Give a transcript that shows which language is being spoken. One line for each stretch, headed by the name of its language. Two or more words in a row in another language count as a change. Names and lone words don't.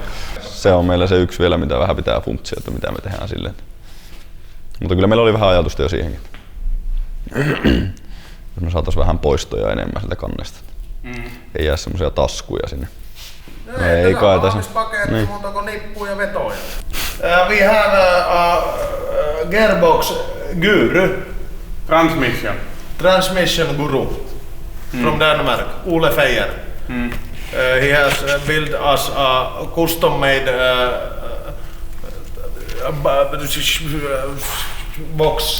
Finnish: Se on meillä se yksi vielä, mitä vähän pitää funtsia, että mitä me tehdään silleen. Mutta kyllä meillä oli vähän ajatusta jo siihenkin. Jos me saatais vähän poistoja enemmän sieltä kannesta. Ei jää semmosia taskuja sinne. Ei kai tässä. Paketti niin. Muuta kuin nippuja ja vetoja.
English: We have a gearbox guru. Transmission guru. From Denmark, Ole Feijer. He has built us a custom made box.